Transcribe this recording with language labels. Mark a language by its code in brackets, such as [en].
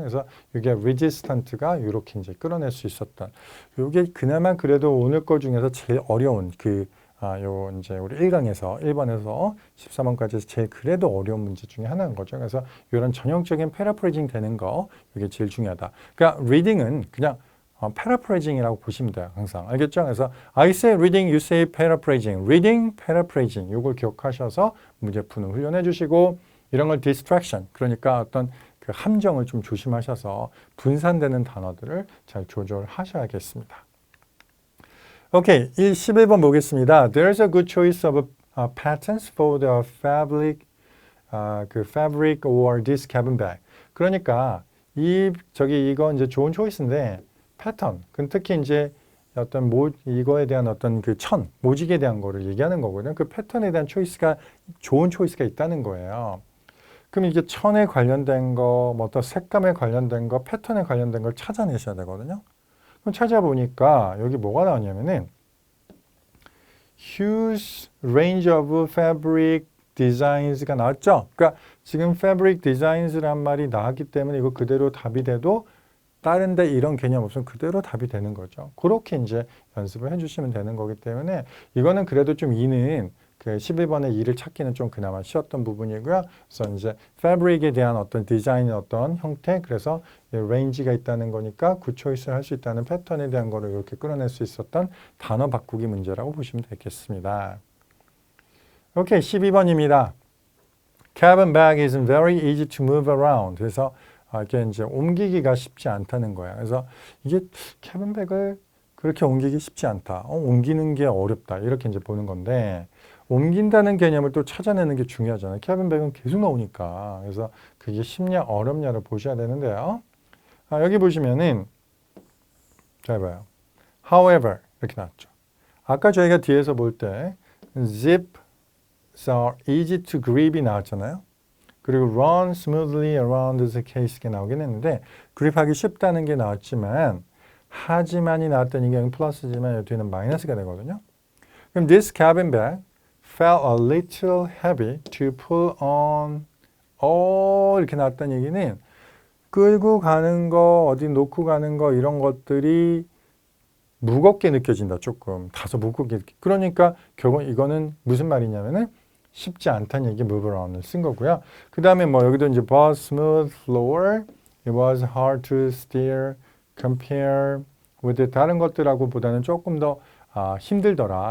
[ko] 그래서 이게 resistant가 이렇게 이제 끌어낼 수 있었던 이게 그나마 그래도 오늘 거 중에서 제일 어려운 요 이제 우리 1강에서 1번에서 13번까지 제일 그래도 어려운 문제 중에 하나인 거죠. 그래서 이런 전형적인 패러프레이징 되는 거 이게 제일 중요하다. 그러니까 reading은 그냥 paraphrasing이라고 보시면 돼요. 항상. 알겠죠? 그래서 [en] I say reading, you say paraphrasing. reading, paraphrasing. [ko] 이걸 기억하셔서 문제 푸는 훈련해 주시고 이런 걸 distraction. 그러니까 어떤 그 함정을 좀 조심하셔서 분산되는 단어들을 잘 조절하셔야겠습니다. 오케이. 11번 보겠습니다. [en] There's a good choice of patterns for the fabric, fabric or this cabin bag. [ko] 그러니까 이거 이제 좋은 초이스인데 패턴, 특히 이제 어떤 이거에 대한 어떤 모직에 대한 거를 얘기하는 거거든요. 그 패턴에 대한 초이스가 좋은 초이스가 있다는 거예요. 그럼 이게 천에 관련된 거, 뭐 어떤 색감에 관련된 거, 패턴에 관련된 걸 찾아내셔야 되거든요. 그럼 찾아보니까 여기 뭐가 나오냐면은 [en] huge range of fabric designs [ko] 가 나왔죠. 그러니까 지금 fabric designs란 말이 나왔기 때문에 이거 그대로 답이 돼도 다른데 이런 개념 없으면 그대로 답이 되는 거죠. 그렇게 이제 연습을 해주시면 되는 거기 때문에 이거는 그래도 좀 이는 그 11번의 이를 찾기는 좀 그나마 쉬웠던 부분이고요. 그래서 이제 fabric에 대한 어떤 디자인의 어떤 형태, 그래서 레인지가 있다는 거니까 굿초이스를 할 수 있다는 패턴에 대한 거를 이렇게 끌어낼 수 있었던 단어 바꾸기 문제라고 보시면 되겠습니다. 오케이, 12번입니다. [en] Cabin bag isn't very easy to move around. [ko] 그래서 이게 이제 옮기기가 쉽지 않다는 거야. 그래서 이게 캐빈백을 그렇게 옮기기 쉽지 않다. 옮기는 게 어렵다. 이렇게 이제 보는 건데 옮긴다는 개념을 또 찾아내는 게 중요하잖아요. 캐빈백은 계속 나오니까. 그래서 그게 쉽냐 어렵냐를 보셔야 되는데요. 여기 보시면은 잘 봐요. However 이렇게 나왔죠. 아까 저희가 뒤에서 볼 때 [en] zips are easy to grip [ko] 이 나왔잖아요. 그리고 [en] run smoothly around the case [ko] 가 나오긴 했는데 그립하기 쉽다는 게 나왔지만 하지만이 나왔던 이게 플러스지만 여기 뒤에는 마이너스가 되거든요. 그럼 [en] this cabin bag felt a little heavy to pull on. [ko] 이렇게 나왔던 얘기는 끌고 가는 거, 어디 놓고 가는 거 이런 것들이 무겁게 느껴진다. 조금 다소 무겁게. 그러니까 결국 이거는 무슨 말이냐면은 쉽지 않다는 얘기 [en] move around [ko] 을 쓴 거고요. 그 다음에 뭐 여기도 이제 [en] was smooth floor, it was hard to steer, compare with [ko] 다른 것들하고 보다는 조금 더 힘들더라.